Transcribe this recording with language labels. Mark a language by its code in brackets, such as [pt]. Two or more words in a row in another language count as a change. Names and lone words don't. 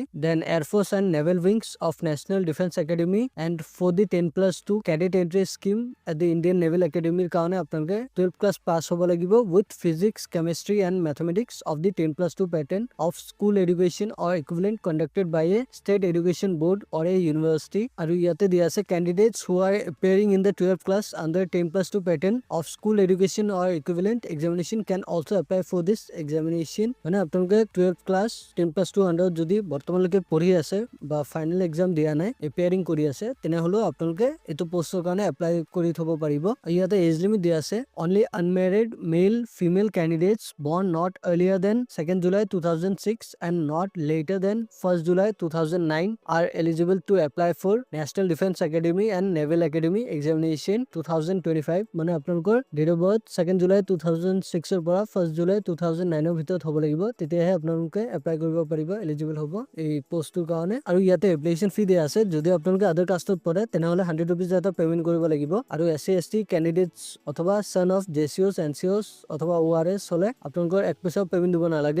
[en] Then Air Force and Naval Wings of National Defence Academy and for the 10+2 Cadet Entry Scheme at the Indian Naval Academy [as] কাৰণে আপোনালোকে 12th ক্লাছ পাছ হ'ব লাগিব [en] with Physics Chemistry and Mathematics of the 10+2 pattern of school education or equivalent conducted by a State Education Board or a University. [as] আৰু ইয়াতে দিয়া আছে [en] candidates who are appearing in the 12th class under 10+2 pattern of school education or equivalent examination can also apply for this examination। [as] মানে আপোনালোকে 12th class 10+2 under যদি বৰ্তমানলৈকে পঢ়ি আছে বা [en] final exam [as] দিয়া নাই, এপিয়াৰিং কৰি আছে, তেনেহ'লেও আপোনালোকে এইটো পোষ্টৰ কাৰণে এপ্লাই কৰি থ'ব পাৰিব। [en] ইয়াতে age limit [as] দিয়া আছে [en] only unmarried male female candidates born not earlier than 2nd July 2006 and not later than 1st July 2009 are eligible to apply for National Defense Academy and Naval Academy Examination 2025। [as] মানে আপোনালোকৰ [en] date of birth [as] 2nd July 2006 ৰ পৰা 1st July 2009 ৰ ভিতৰত হ'ব লাগিব, তেতিয়াহে আপোনালোকে এপ্লাই কৰিব পাৰিব, এলিজিবল হ'ব এই পোষ্টটোৰ কাৰণে। আৰু ইয়াতে [en] application fee [as] দিয়া আছে। যদি আপোনালোকে [en] other caste [as] পৰে তেনেহ'লে 100 rupees এটা পেমেন্ট কৰিব লাগিব। আৰু [en] SC/ST candidates [as] অথবা [en] son of JCOs NCOs [as] অথবা ORS হ'লে আপোনালোকৰ 1 পইচাও পেমেন্ট দিব নালাগে।